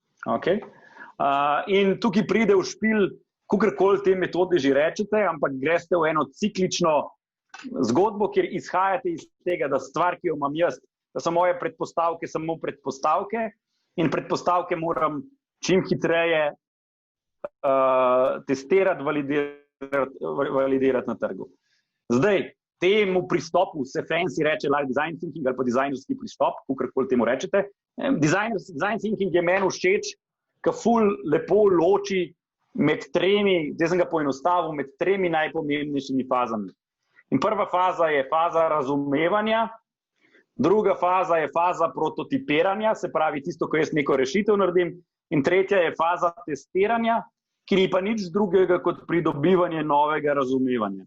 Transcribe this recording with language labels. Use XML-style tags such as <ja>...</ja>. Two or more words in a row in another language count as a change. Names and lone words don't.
<sl>In tukaj pride v špil, kakorkoli te metode že rečete, ampak greste v eno ciklično zgodbo, kjer izhajate iz tega, da stvar, ki jo imam jaz, da so moje predpostavke samo predpostavke in predpostavke moram čim hitreje testirati, validirati na trgu. Zdaj, temu pristopu se fancy reče</sl> <en>like design thinking</en> <sl>ali pa dizajnerski pristop, kakorkoli temu rečete.</sl> <en>Design thinking</en> <sl>je meni všeč, ki ful lepo loči med 3, zdaj sem ga poenostavil, med 3 najpomembnejšimi fazami. In prva faza je faza razumevanja, druga faza je faza prototipiranja, se pravi tisto, ko jaz neko rešitev naredim, in tretja je faza testiranja, ki ni pa nič drugega kot pridobivanje novega razumevanja.</sl>